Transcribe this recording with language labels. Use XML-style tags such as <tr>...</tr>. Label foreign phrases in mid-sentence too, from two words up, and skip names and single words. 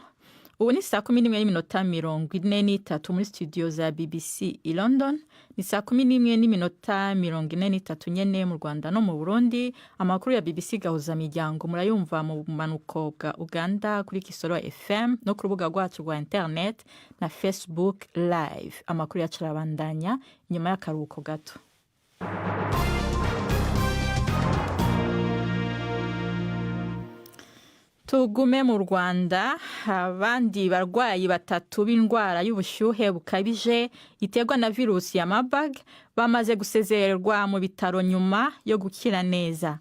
<rn>Ubu ni saa 11:43 muri studio za BBC i London, ni saa 11:43 nyene mu Rwanda no mu Burundi. Amakuru ya BBC gahuza miryango murayumva mu manuko bwa Uganda kuri Kisoro FM no ku rubuga rwacu rwa internet na Facebook live. Amakuru yacarabandanya nyuma y'akaruhuko gato. Tugume mu Rwanda, abandi barwayi 3 b'indwara y'ubushyuhe bukabije iterwa na virusi ya Marburg bamaze gusezererwa mu bitaro nyuma yo gukira neza.</rn>